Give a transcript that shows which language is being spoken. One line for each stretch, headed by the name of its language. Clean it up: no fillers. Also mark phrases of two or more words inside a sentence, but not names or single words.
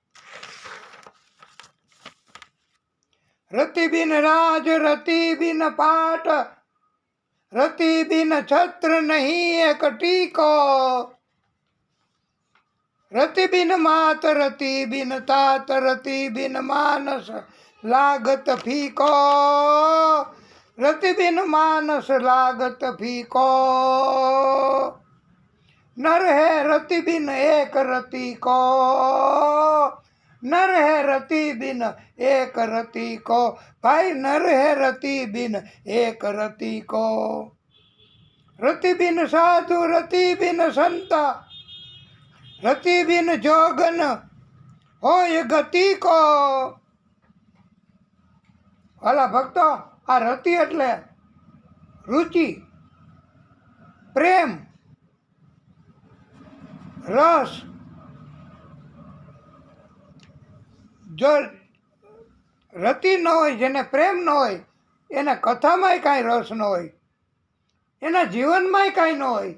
Hindi: रति बिन राज रति बिन पाट, रति बिन छत्र नहीं एक टीको, रति बिन मात रति बिन तात, रति बिन मानस लागत फीको, रति बिन मानस लागत फीको, नर है रति बिन एक रति को, नर है रति बिन एक रति को, भाई नर है रति बिन एक रति को, रति बिन साधु रति बिन संत, रति बिन जोगन होय गति को.
Gujarati: વાલા ભક્તો, આ રતિ એટલે રુચિ, પ્રેમ, રસ. જો રતિ ન હોય, જેને પ્રેમ ન હોય, એને કથામાંય કાંઈ રસ ન હોય, એના જીવનમાંય કાંઈ ન હોય.